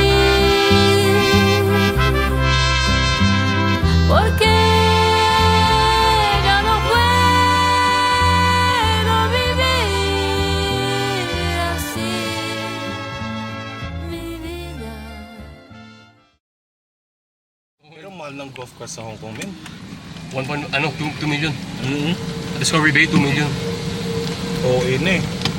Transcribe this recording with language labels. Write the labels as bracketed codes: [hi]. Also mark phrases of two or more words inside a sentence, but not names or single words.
[es] Porque ya no puedo vivir así. Mi vida. [tl] Pero mahal ng [en] golf course [tl] sa Hong Kong, men. 2 million. Discovery Bay, 2 million. Oo, na eh.